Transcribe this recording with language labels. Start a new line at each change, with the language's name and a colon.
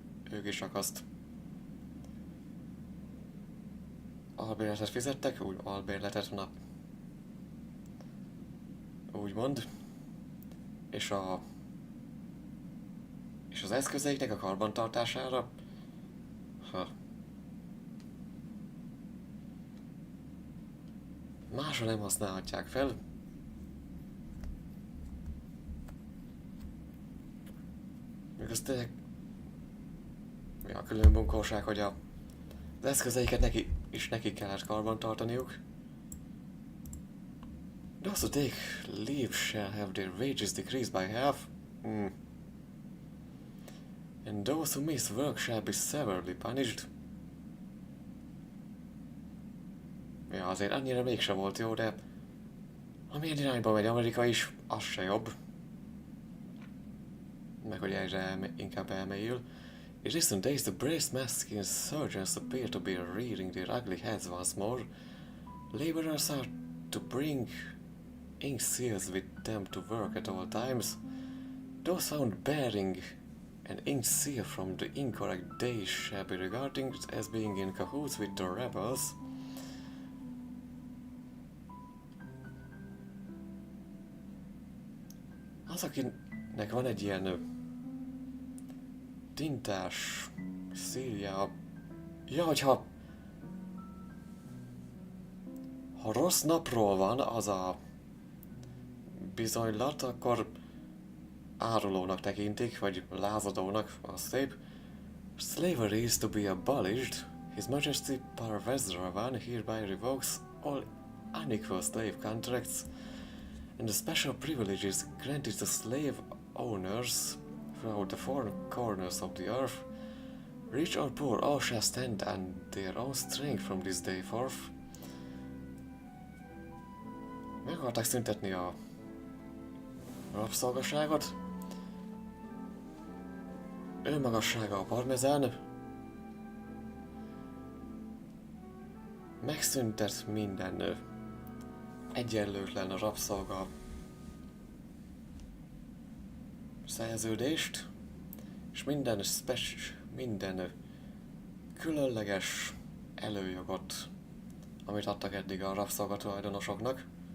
Hungarian: Ők is csak azt albérletet fizettek, úgy albérletet, na úgymond, és az eszközeiknek a karbantartására, másra nem használhatják fel. Még az tényleg a külön bunkóság, hogy az eszközeiket nekik kellett karbantartaniuk.
English: Those who take leave shall have their wages decreased by half. And those who miss work shall be severely punished.
Hungarian: Ja, azért annyira mégse volt jó, de amilyen irányba megy Amerika is, az se jobb. Meg hogy egyre inkább elmélyül.
English: In recent days, the brace masked insurgents appear to be rearing their ugly heads once more. Laborers are to bring ink seals with them to work at all times. Those found bearing an ink seal from the incorrect day shall be regarded as being in cahoots with the rebels.
Hungarian: Az, akinek van egy ilyen tintás szílja, ja, hogyha rossz napról van az a bizonylat, akkor árulónak tekintik, vagy lázadónak, az szép.
English: Slavery is to be abolished. His Majesty Parvezravan hereby revokes all unequal slave contracts and the special privileges granted to slave owners throughout the four corners of the earth. Rich or poor, all shall stand on their own strength from this day forth.
Hungarian: Meg akarták szüntetni a rabszolgaságot. Ő magassága a parmezán. Megszüntet minden egyenlőtlen rabszolga szerződést, és minden különleges előjogot, amit adtak eddig a rabszolgatulajdonosoknak.